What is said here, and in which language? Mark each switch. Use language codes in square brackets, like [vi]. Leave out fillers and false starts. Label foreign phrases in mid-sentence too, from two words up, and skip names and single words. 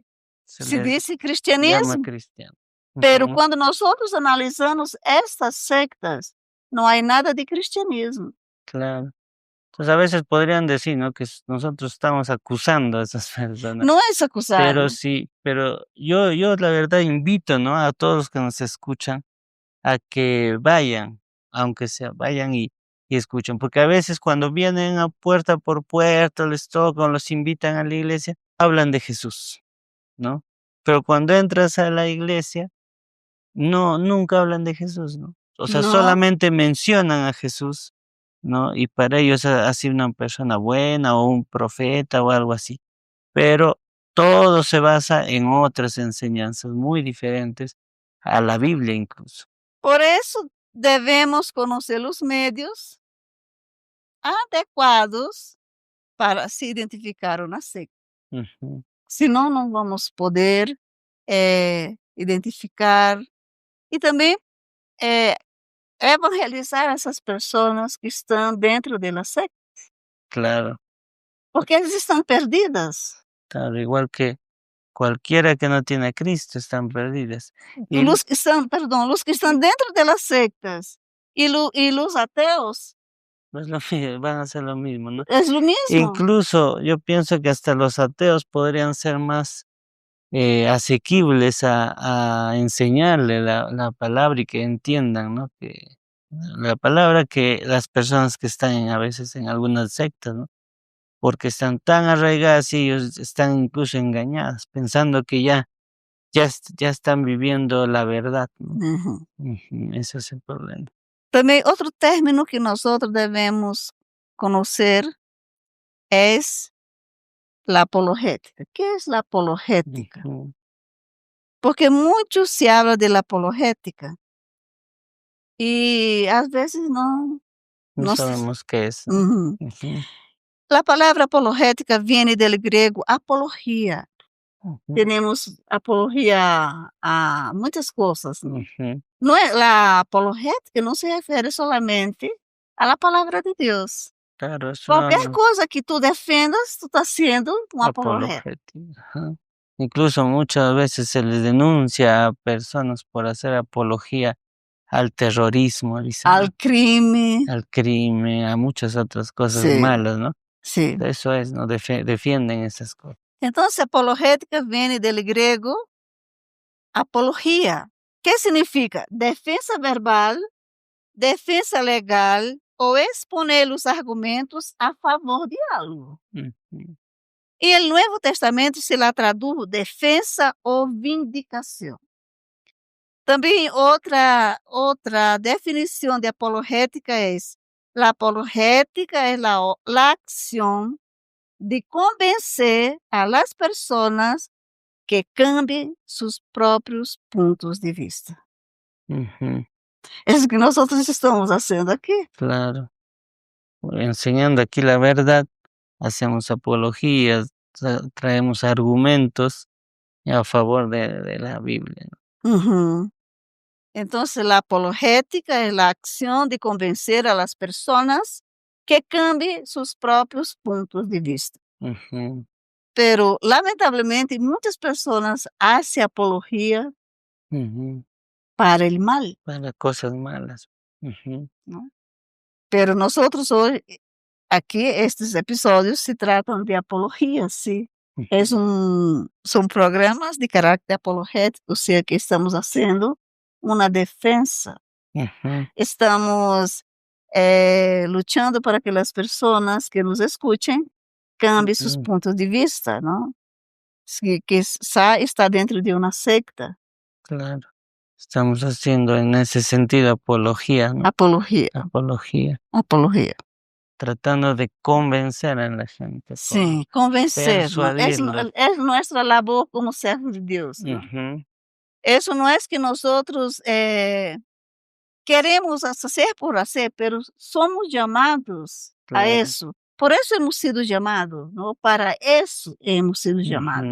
[es] se se les [pt] diz [es] llama cristianismo, cristiano. pero Ujú, [pt] quando nós outros analisamos estas sectas, não há nada de cristianismo. [es] claro. Entonces, a veces podrían decir, ¿no? Que nosotros estamos acusando a esas personas, [pt] Não é acusar. [es] pero sí, pero yo la verdad invito, ¿no? A todos los que nos escuchan a que vayan, aunque sea, vayan y escuchen, porque a veces cuando vienen a puerta por puerta, les tocan, los invitan a la iglesia, hablan de Jesús, ¿no? Pero cuando entras a la iglesia, no, nunca hablan de Jesús, ¿no? O sea, [pt] Não. [es] solamente mencionan a Jesús, ¿no? Y para ellos ha sido una persona buena o un profeta o algo así. Pero todo se basa en otras enseñanzas muy diferentes a la Biblia incluso. [pt] Por isso, devemos conhecer os médios adequados para se identificar uma secta. Ujú, Senão, não vamos poder, identificar e também, eh, evangelizar essas pessoas que estão dentro da secta, [es] claro, [pt] porque elas estão perdidas. [es] claro, igual que cualquiera que no tiene a Cristo están perdidas. Y [pt] Os que estão perdão, os que estão dentro das sectas e os ateus, [es] pues van a hacer lo mismo, ¿no? [pt] é o mesmo. [es] Incluso yo pienso que hasta los ateos podrían ser más asequibles a enseñarle la palabra y que entiendan, ¿no? Que la palabra que las personas que están a veces en algunas sectas, ¿no? Porque están tan arraigadas y ellos están incluso engañadas, pensando que ya están viviendo la verdad, ¿no? Uhum. Ujú, ese es el problema. [pt] Também outro término que nós outros devemos conhecer é a apologética. Que é a apologética? Ujú, Porque muito se [es] habla de la [pt] apologética e às vezes [es] no [pt] não se [es] sabemos qué es, ¿no? uhum. Ujú, [pt] A palavra apologética vem del grego apologia. ujú, Temos apologia a muitas coisas, não? ujú. Não é a apologética não se refere solamente à la palavra de Deus. [es] Claro, es [pt] Qualquer [es] una [pt] coisa que tu defendas, tu está sendo um apologeta. [es] apologética. Ajá. Incluso muchas veces se les denuncia a personas por hacer apología al terrorismo, dicen, Al ¿no? [pt] crime. [es] Al crimen, a muchas otras cosas [pt] Sim, [es] malas, ¿no? [pt] sim. [es] Eso es, ¿no? Defienden esas cosas. [pt] Então, apologética vem del grego apologia, que significa defesa verbal, defesa legal ou exponer os argumentos a favor de algo. Ujú, E o Novo Testamento se lá traduz defesa ou vindicação. Também outra definição de apologética é: la apologética é [es] la acción de convencer a las personas que cambie sus [pt] próprios pontos de vista. Ujú, [es] Es o que nosotros estamos haciendo aquí. claro. Enseñando aquí la verdad, hacemos apologías, traemos argumentos a favor de la Biblia, ¿no? Uhum. Entonces, la apologética es la acción de convencer a las personas que cambien sus propios puntos de vista. Ujú, Pero, [pt] lamentavelmente, muitas pessoas [es] hacen apología ujú, para el mal, para cosas malas. Ujú, ¿no? Pero nosotros hoy, aquí, [pt] estes episódios se tratam de [es] apología, sí. ujú, [pt] São programas de caráter apologético, ou seja, que estamos fazendo uma defensa. ujú, Estamos, lutando para que as pessoas que nos escutem cambiem seus ujú, pontos de vista, não? Si que está dentro de uma secta. [es] claro. Estamos haciendo en ese sentido apología, ¿no? [pt] Apologia, [es] Apología, [pt] apologia. [es] tratando de convencer a la gente, [pt] Sim, convencer, não? [es] persuadirlos. [pt] É nossa labor como servos de Deus, não? Ujú, Isso não é que nós outros, queremos fazer por fazer, pero somos chamados a [es] claro. [pt] isso. Por isso [es] hemos sido [pt] chamados, não? Para isso [es] hemos sido [pt] chamados.